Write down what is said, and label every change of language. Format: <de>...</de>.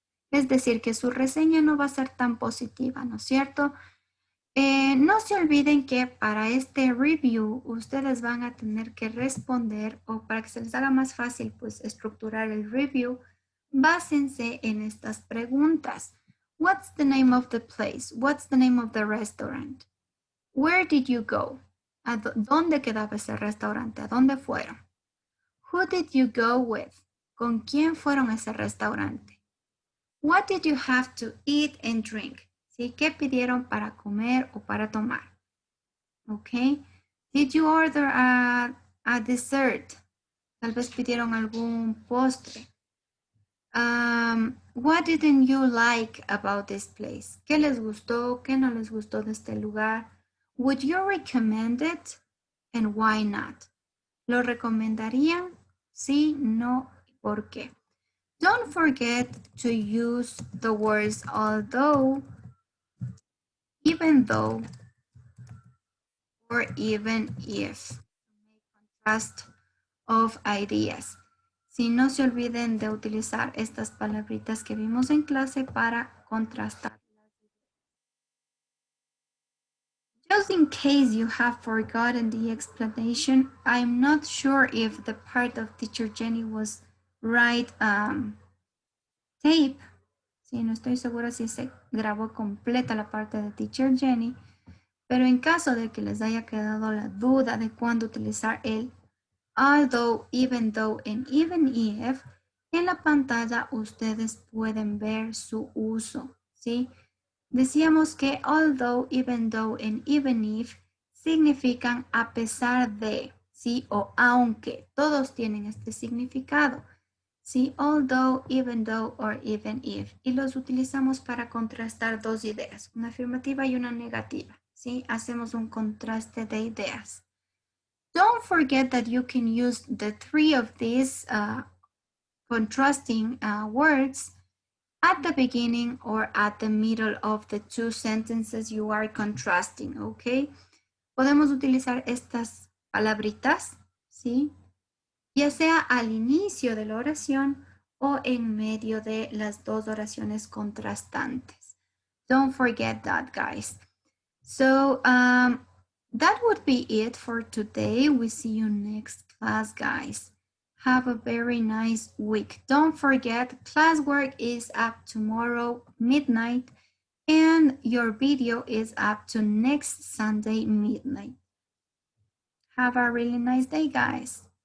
<es>Es decir, que su reseña no va a ser tan positiva, ¿no es cierto? No se olviden que para este review ustedes van a tener que responder, o para que se les haga más fácil pues estructurar el review, básense en estas preguntas.</es> <en>What's the name of the place? What's the name of the restaurant? Where did you go?</en> <es>¿Dónde quedaba ese restaurante? ¿A dónde fueron?</es> <en>Who did you go with?</en> <es>¿Con quién fueron a ese restaurante?</es> <en>What did you have to eat and drink?</en> <es>¿Sí? ¿Qué pidieron para comer o para tomar? Okay.</es> <en>Did you order a dessert?</en> <es>Tal vez pidieron algún postre.</es> <en>What didn't you like about this place?</en> <es>¿Qué les gustó? ¿Qué no les gustó de este lugar?</es> <en>Would you recommend it? And why not?</en> <es>¿Lo recomendarían? Sí, no, ¿por qué?</es> <en>Don't forget to use the words although, even though, or even if. Contrast of ideas.</en> <es>Si no se olviden de utilizar estas palabritas que vimos en clase para contrastar.</es> <en>Just in case you have forgotten the explanation, I'm not sure if the part of Teacher Jenny was right tape.</en> <es>Sí, no estoy segura si se grabó completa la parte de Teacher Jenny, pero en caso de que les haya quedado la duda de cuándo utilizar el although, even though, and even if, en la pantalla ustedes pueden ver su uso, ¿sí? Decíamos que although, even though, and even if significan a pesar de, ¿sí? O aunque. Todos tienen este significado. ¿Sí?</es> <en>Although, even though, or even if.</en> <es>Y los utilizamos para contrastar dos ideas, una afirmativa y una negativa. ¿Sí? Hacemos un contraste de ideas.</es> <en>Don't forget that you can use the three of these contrasting words at the beginning or at the middle of the two sentences you are contrasting, ¿ok?</en> <es>Podemos utilizar estas palabritas, ¿sí? Ya sea al inicio de la oración o en medio de las dos oraciones contrastantes.</es> <en>Don't forget that, guys. So that would be it for today. We see you next class, guys. Have a very nice week. Don't forget, classwork is up tomorrow midnight and your video is up to next Sunday midnight. Have a really nice day, guys.</en>